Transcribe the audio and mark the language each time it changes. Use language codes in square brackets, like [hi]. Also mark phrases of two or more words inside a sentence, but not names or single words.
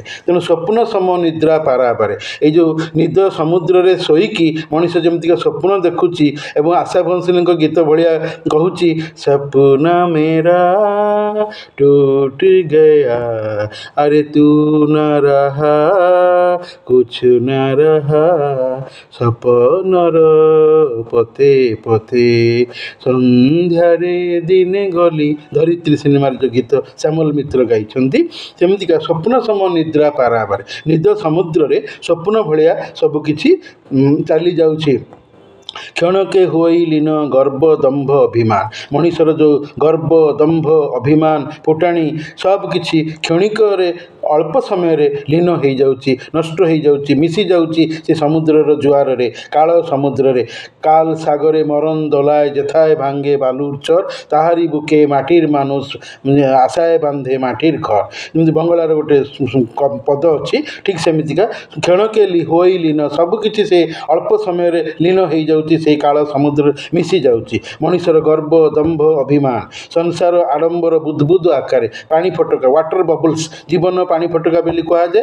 [or] ତେଣୁ ସ୍ୱପ୍ନ ସମ ନିଦ୍ରା ପାରାବାରେ, ଏଇ ଯେଉଁ ନିଦ ସମୁଦ୍ରରେ ଶୋଇକି ମଣିଷ ଯେମିତିକା ସ୍ୱପ୍ନ ଦେଖୁଛି, ଏବଂ ଆଶା ଭୋଁସଲେଙ୍କ ଗୀତ ଭଳିଆ କହୁଛି, [hi] सपना मेरा टूट गया अरे तू न रहा कुछ न रहा, [or] ସପନର ପଥେ ପଥେ ସନ୍ଧ୍ୟାରେ ଦିନେ ଗଲି। ଧରିତ୍ରୀ ସିନେମାର ଯେଉଁ ଗୀତ ଶ୍ୟାମଲ ମିତ୍ର ଗାଇଛନ୍ତି, ସେମିତିକା ସ୍ୱପ୍ନ ସମ ନିଦ୍ରା ପାରାବାରେ, ନିଦ ସମୁଦ୍ରରେ ସ୍ୱପ୍ନ ଭଳିଆ ସବୁକିଛି ଚାଲିଯାଉଛି। କ୍ଷଣକେ ହୋଇ ଲୀନ ଗର୍ବ ଦମ୍ଭ ଅଭିମାନ, ମଣିଷର ଯେଉଁ ଗର୍ବ ଦମ୍ଭ ଅଭିମାନ ଫୁଟାଣି ସବୁକିଛି କ୍ଷଣିକରେ ଅଳ୍ପ ସମୟରେ ଲୀନ ହୋଇଯାଉଛି, ନଷ୍ଟ ହୋଇଯାଉଛି, ମିଶିଯାଉଛି ସେ ସମୁଦ୍ରର ଜୁଆରରେ, କାଳ ସମୁଦ୍ରରେ। [bn] কাল সাগরে মরণ দোলায় যেথায় ভাঙ্গে বালুর চর, তাহারি বুকে মাটির মানুষ আশায় বান্ধে মাটির ঘর। [or] ଯେମିତି ବଙ୍ଗଳାର ଗୋଟେ ପଦ ଅଛି, ଠିକ୍ ସେମିତିକା କ୍ଷଣକେ ହୋଇ ଲୀନ, ସବୁକିଛି ସେ ଅଳ୍ପ ସମୟରେ ଲୀନ ହୋଇଯାଉଛି, ସେଇ କାଳ ସମୁଦ୍ରରେ ମିଶିଯାଉଛି। ମଣିଷର ଗର୍ବ ଦମ୍ଭ ଅଭିମାନ, ସଂସାର ଆଡ଼ମ୍ବର ବୁଦ୍ବୁଦ ଆକାରେ, ପାଣି ଫଟକା [en] water bubbles, [or] ଜୀବନ ପାଣି ପାଣି ଫଟକା ବୋଲି କୁହାଯାଏ।